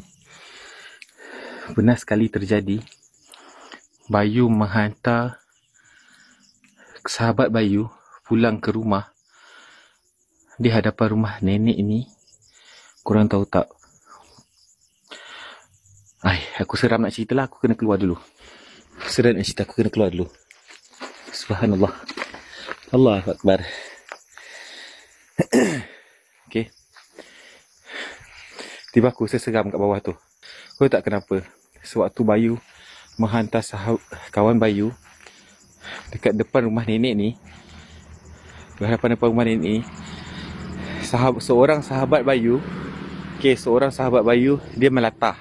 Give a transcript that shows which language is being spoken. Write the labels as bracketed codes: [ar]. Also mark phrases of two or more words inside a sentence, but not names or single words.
[ms] Pernah sekali terjadi, Bayu menghantar sahabat Bayu pulang ke rumah di hadapan rumah nenek ini. Korang tahu tak? Aku seram nak cerita lah, aku kena keluar dulu. Seram nak cerita, aku kena keluar dulu. [ar] Subhanallah. Allahu Akbar. [ms] Okay. Tiba aku seseram kat bawah tu. Kau tak kenapa? Sewaktu Bayu menghantar kawan Bayu dekat depan rumah nenek ni, depan rumah nenek ni, seorang sahabat Bayu, seorang sahabat Bayu, dia melatah.